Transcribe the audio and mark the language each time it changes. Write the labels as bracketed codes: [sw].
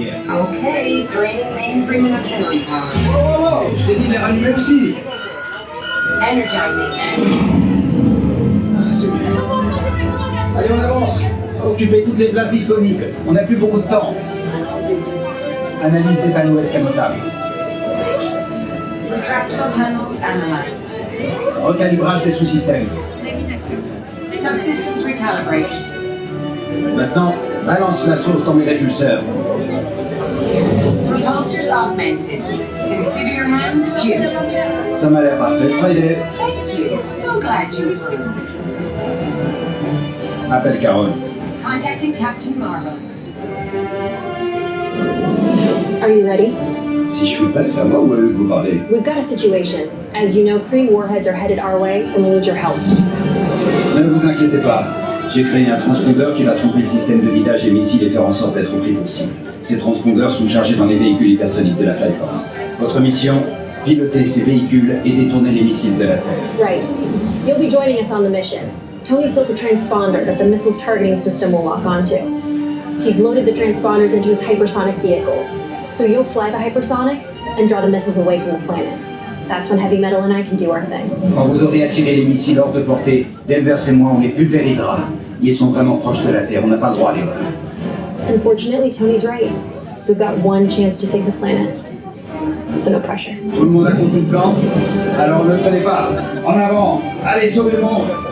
[en] Okay, draining mainframe and auxiliary power. [fr] Oh, je t'ai dit de les rallumer aussi. [en] Energizing. [fr] Ah, c'est bien. Allez, on avance. Occupez toutes les places disponibles. On n'a plus beaucoup de temps. Analyse des panneaux escamotables. [en] Retractable panels analyzed. [fr] Recalibrage des sous-systèmes. [en] Subsystems recalibrated. [fr] Maintenant, balance la sauce dans mes répulseurs. [en] Repulsors augmented. Consider your hands juiced. [fr] Ça m'a l'air parfait. Friday. [en] Thank you. So glad you approve. [fr] Appelle Carole. [en] Contacting Captain Marvel. Are you ready? [fr] Si je suis prêt, c'est à moi ou à eux que vous parlez? [en] We've got a situation. As you know, Kree warheads are headed our way, and we need your help. [fr] Ne vous inquiétez pas. J'ai créé un transpondeur qui va tromper le système de guidage des missiles et faire en sorte d'être pris pour cible. Ces transpondeurs sont chargés dans les véhicules hypersoniques de la Flight Force. Votre mission, piloter ces véhicules et détourner les missiles de la Terre. [en] Right. You'll be joining us on the mission. Tony's built a transponder that the missile's targeting system will lock onto. He's loaded the transponders into his hypersonic vehicles. So you'll fly the hypersonics and draw the missiles away from the planet. That's when Heavy Metal and I can do our thing. [fr] Quand vous aurez attiré les missiles hors de portée, Danvers et moi, on les pulvérisera. Ils sont vraiment proches de la Terre, on n'a pas le droit à l'erreur. [en] Unfortunately, Tony's right. We've got one chance to save the planet. So no pressure. [fr] Tout le monde a compris le plan? Alors ne traînez pas. En avant. Allez, sauvez le monde.